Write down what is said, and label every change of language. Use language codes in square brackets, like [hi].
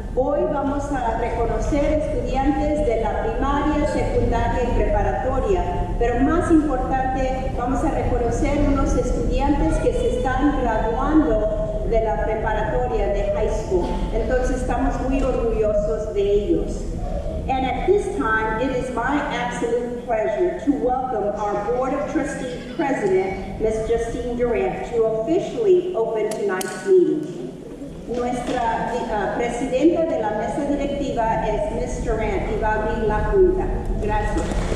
[es] Hoy vamos a reconocer estudiantes de la primaria, secundaria y preparatoria, pero más importante, vamos a reconocer unos estudiantes que se están graduando de la preparatoria, de high school. Entonces estamos muy orgullosos de ellos. [en] And at this time, it is my absolute pleasure to welcome our Board of Trustees President, Ms. Justine Durant, to officially open tonight's meeting. [es] Nuestra presidenta de la mesa directiva es Ms. Durant y va a abrir la junta. Gracias.